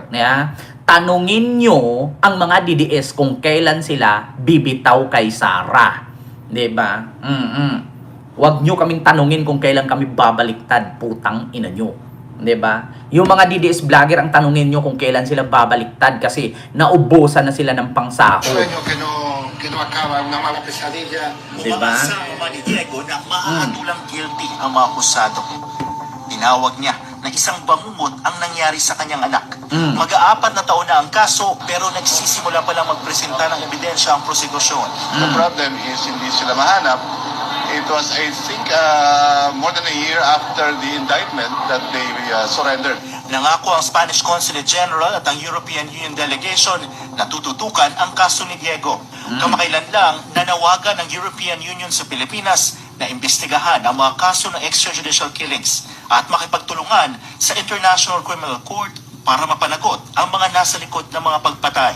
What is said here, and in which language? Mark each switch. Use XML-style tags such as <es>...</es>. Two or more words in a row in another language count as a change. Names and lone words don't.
<tl>Tanungin nyo ang mga DDS kung kailan sila bibitaw kay Sara. Diba? Huwag nyo kaming tanungin kung kailan kami babaliktad, putang ina nyo. 'Di ba? Yung mga DDS vlogger ang tanungin nyo kung kailan sila babaliktad kasi naubusan na sila ng pangsahod.</tl> <es>Sueño que no acaba, una mala pesadilla.</es> <tl>Diba? Umasa ni Diego na maahatulang guilty ang mga akusado. Tinawag niya na isang bangungot ang nangyari sa kanyang anak. Mag-aapat na taon na ang kaso pero nagsisimula pa lang magpresenta ng ebidensya ang prosekusyon.</tl> <en>The problem is</en> <tl>hindi sila mahanap.</tl> <en>It was, I think, more than a year after the indictment that they surrendered.</en> <tl>Nangako ang Spanish Consulate General at ang European Union Delegation na tututukan ang kaso ni Diego. Kamakailan lang, nanawagan ng European Union sa Pilipinas na imbestigahan ang mga kaso ng</tl> <en>extrajudicial killings</en> <tl>at makipagtulungan sa International Criminal Court para mapanagot ang mga nasa likod ng mga pagpatay.</tl>